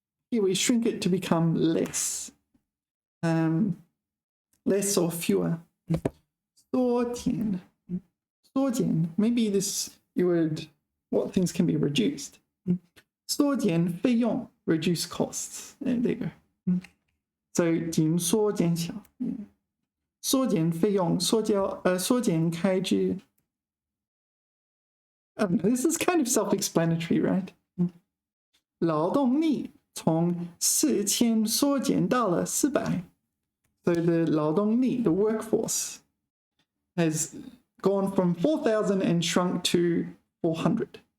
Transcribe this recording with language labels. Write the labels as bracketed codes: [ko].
[en] Here we shrink it to become less. Less or fewer. 缩减. Maybe this what things can be reduced. [zh] 缩减费用 [en] reduce costs. There you go. [zh] So 紧缩减小，缩减费用，缩减开支 [en] I don't know, this is kind of self-explanatory, right? [zh] 劳动力从4000缩减到了400. [en] So the 劳动力, the workforce, has gone from 4,000 and shrunk to 400.